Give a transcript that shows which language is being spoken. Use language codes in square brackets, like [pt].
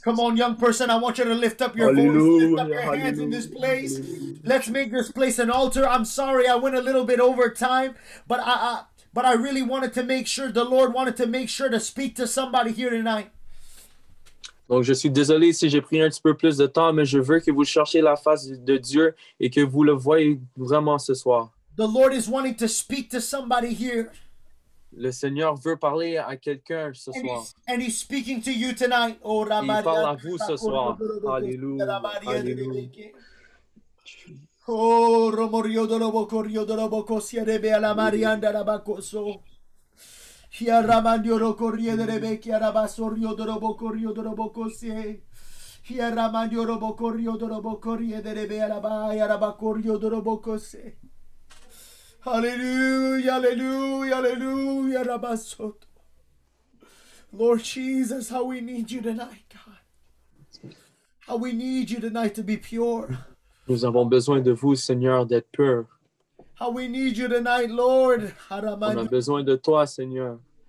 [en] Come on, young person, I want you to lift up your voice, lift up your hands in this place. Let's make this place an altar. I'm sorry I went a little bit over time, but I really wanted to make sure, the Lord wanted to make sure to speak to somebody here tonight. [fr] Donc, je suis désolé si j'ai pris un petit peu plus de temps, mais je veux que vous cherchiez la face de Dieu et que vous le voyez vraiment ce soir. [en] The Lord is wanting to speak to somebody here. [fr] Le Seigneur veut parler à quelqu'un ce soir. [en] And he's speaking to you tonight. Oh, [fr] Il parle à vous ce soir. Alléluia. Alléluia. Oh, Romorio de Lobocorio de Lobocosia de Bela Marianda Rabacoso. Here Ramandio Rocoria de Rebecca Rabasorio de Robocorio de Robocosie. Here Ramandio Robocorio de Robocoria de Rebea Baya Rabacorio de Robocose. [en] Hallelujah, hallelujah, hallelujah, Rabasoto. Lord Jesus, how we need you tonight, God. How we need you tonight to be pure. [fr] Nous avons besoin de vous, Seigneur, d'être purs. [en] How we need you tonight, Lord. [fr] On a besoin de toi, Seigneur.